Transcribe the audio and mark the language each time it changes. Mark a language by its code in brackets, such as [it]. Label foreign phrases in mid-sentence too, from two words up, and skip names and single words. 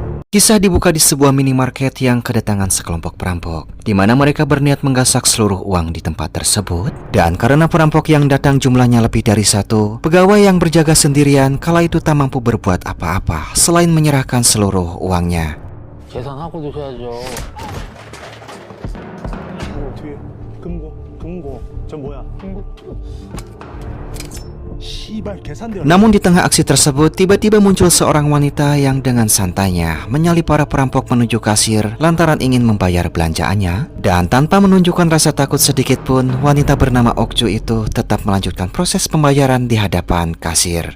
[id] Kisah dibuka di sebuah minimarket yang kedatangan sekelompok perampok, di mana mereka berniat menggasak seluruh uang di tempat tersebut. Dan karena perampok yang datang jumlahnya lebih dari satu, pegawai yang berjaga sendirian kala itu tak mampu berbuat apa-apa selain menyerahkan seluruh uangnya. [ko] 계산하고 드셔야죠. 뒤에 금고 저 뭐야? 시발 계산대요. [id] Namun di tengah aksi tersebut, tiba-tiba muncul seorang wanita yang dengan santainya menyalip para perampok menuju kasir lantaran ingin membayar belanjaannya. Dan tanpa menunjukkan rasa takut sedikit pun, wanita bernama Okju itu tetap melanjutkan proses pembayaran di hadapan kasir.